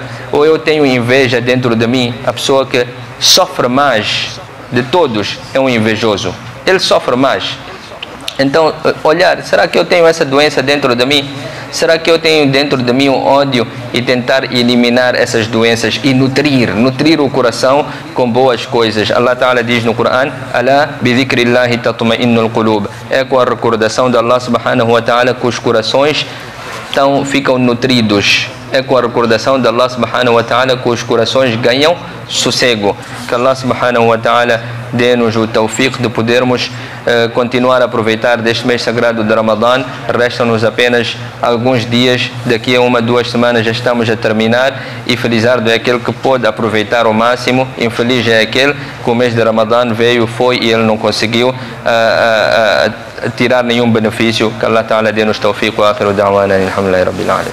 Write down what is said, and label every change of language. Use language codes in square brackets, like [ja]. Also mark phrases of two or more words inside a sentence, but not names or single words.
[pt] Ou eu tenho inveja dentro de mim. A pessoa que sofre mais de todos é um invejoso, ele sofre mais. Então, olhar, será que eu tenho essa doença dentro de mim? Será que eu tenho dentro de mim um ódio? E tentar eliminar essas doenças e nutrir o coração com boas coisas. [ar] الله تعالى [pt] diz no Coran: [ar] ألا بذكر الله تطمئن القلوب. [pt] É com a recordação de [ar] الله سبحانه وتعالى [pt] que os corações ficam nutridos. É com a recordação de [ar] الله سبحانه وتعالى [pt] que os corações ganham sossego. Que [ar] الله سبحانه وتعالى [pt] dê-nos o tawfiq de podermos continuar a aproveitar deste mês sagrado de Ramadã. Restam-nos apenas alguns dias, daqui a 1-2 semanas já estamos a terminar, e felizardo é aquele que pode aproveitar ao máximo, infeliz é aquele que o mês de Ramadã foi e ele não conseguiu tirar nenhum benefício. Que [ar] الله تعالى [pt] dê-nos [ar] توفيق وآخر دعوانا الحمد لله رب العالمين.